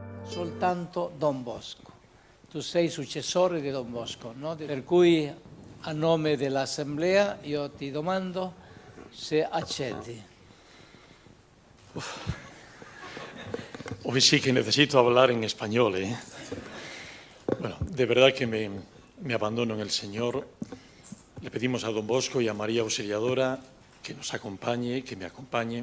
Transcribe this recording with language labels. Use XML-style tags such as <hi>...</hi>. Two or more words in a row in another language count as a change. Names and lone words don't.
<it>soltanto Don Bosco. Tu sei successore di Don Bosco, no? Per cui a nome dell'Assemblea io ti domando se accetti.</it> <es>Hoy sí que necesito hablar en español, ¿eh? Bueno, de verdad que me abandono en el Señor. Le pedimos a Don Bosco y a María Auxiliadora que nos acompañe, que me acompañe.</es>